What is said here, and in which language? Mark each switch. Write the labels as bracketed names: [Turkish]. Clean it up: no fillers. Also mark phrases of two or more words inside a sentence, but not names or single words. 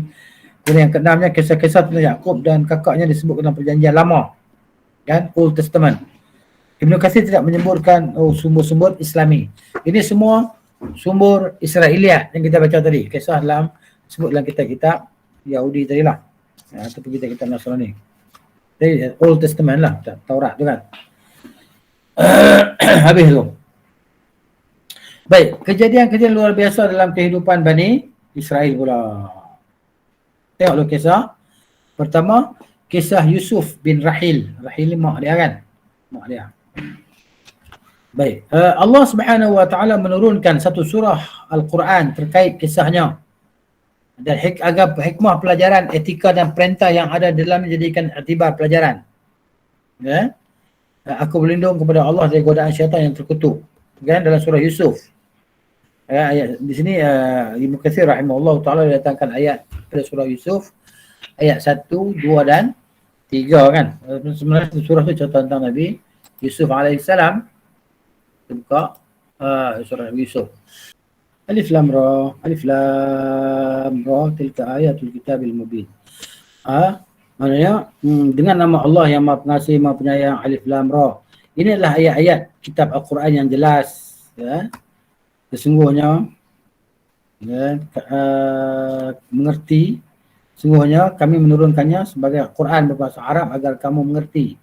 [Malay] Kemudian yang keenamnya kisah-kisah tentang Yakub dan kakaknya disebutkan dalam perjanjian lama, kan, [English] Old Testament. [Malay] Ibn Katsir tidak menyebutkan sumber-sumber Islami. Ini semua sumber Israiliyat yang kita baca tadi. Kisah disebut dalam kitab-kitab Yahudi tadi lah, ataupun kitab-kitab Nasrani. Jadi [English] Old Testament [Malay] lah, Taurat tu kan. Habis tu. Baik, kejadian-kejadian luar biasa dalam kehidupan Bani Israel pula. Tengoklah kisah. Pertama, kisah Yusuf bin Rahil. Rahil ni mak dia kan? Mak dia. Baik. Allah Subhanahu Wa Taala menurunkan satu surah Al-Quran terkait kisahnya. Dan agar hikmah pelajaran, etika dan perintah yang ada dalam menjadikan iktibar pelajaran. Ya. Aku berlindung kepada Allah dari godaan syaitan yang terkutuk. Kan dalam surah Yusuf. Ayat di sini Ibnu Katsir rahimahullah taala datangkan ayat pada surah Yusuf ayat 1, 2 dan 3 kan. Sebenarnya surah tu cerita tentang Nabi Yusuf alaihissalam. Buka surah Yusuf. [Arabic] الر تلك آيات الكتاب المبين. [Malay] Maknanya dengan nama Allah yang Maha Pengasih, Maha Penyayang, [Arabic] الر. [Malay] Ini adalah ayat-ayat kitab Al-Quran yang jelas, ya. Sesungguhnya mengerti, sesungguhnya kami menurunkannya sebagai Quran berbahasa Arab agar kamu mengerti.